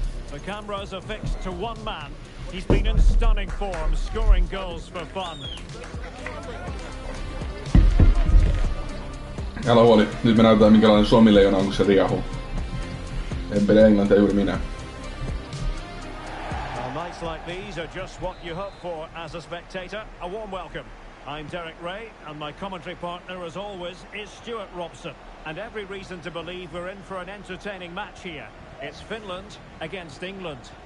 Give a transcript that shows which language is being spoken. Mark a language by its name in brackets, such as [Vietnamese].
[English] The cameras are fixed to one man. He's been in stunning form, scoring goals for fun. [Finnish] Älä huoli, nyt me näytetään minkälainen Suomi-leijona on, kun se riahuu. En pidä englantia juuri minä. [English] Well, nights like these are just what you hope for as a spectator. A warm welcome. I'm Derek Ray, and my commentary partner, as always, is Stuart Robson. And every reason to believe we're in for an entertaining match here. It's Finland against England.